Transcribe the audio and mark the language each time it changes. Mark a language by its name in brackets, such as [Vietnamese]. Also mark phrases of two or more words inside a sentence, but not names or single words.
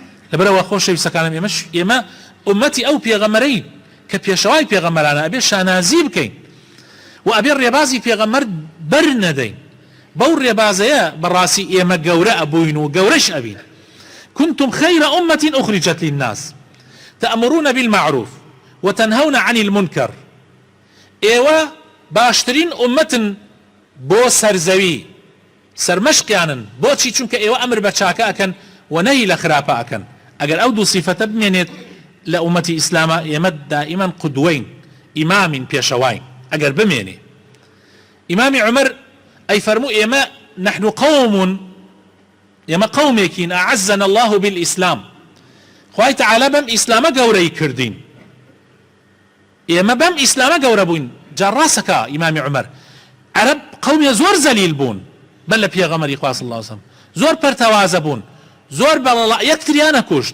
[Central Kurdish] لەبەرەوە خۆشەویستەکانم ئێمە ئومەتی ئەو پێغەمبەرین کە پێشەوای پێغەمبەرانە ئەبێ شانازی بکەین و ئەبێ ڕێبازی پێغەمبەر بەر نەدەین بەو ڕێبازەیە بەڕاستی ئێمە گەورە ئەبووین و گەورەش ئەبین. [Arabic] كنتم خير أمة أخرجت للناس تأمرون بالمعروف وتنهون عن المنكر. [Central Kurdish] ئێوە باشترین ئومەتن بۆ سەرزەوی سەرمەشقیانن. بۆچی؟ چونکە ئێوە ئەمر بە چاکە ئەکەن و نەهی لە خراپە ئەکەن. ئەگەر ئەو دوو سیفەتە بمێنێت لە ئومەتی ئیسلامە ئێمە دائیمەن قودوەین، ئیمامین، پێشەواین. ئەگەر بمێنێ ئیمامی عومەر ئەیفەرموو ئێمە [Arabic] نحن قوم، [Central Kurdish] ئێمە قومێکین [Arabic] ئەعەزەنا الله بالئیسلام، [Central Kurdish] خوای تەعالا بەم ئیسلامە گەورەی کردین، ئێمە بەم ئیسلامە گەورە بووین. جا ڕاستەکە ئیمامی عومەر عەرەب قەومێ زۆر زەلیل بوون بەر لە پێغەمبەری خوا [Arabic] صلی الله علیه وسلم، [Central Kurdish] زۆر پەرتەوازە بوون، زۆر بەڵەڵا یەکتریانە کوشت.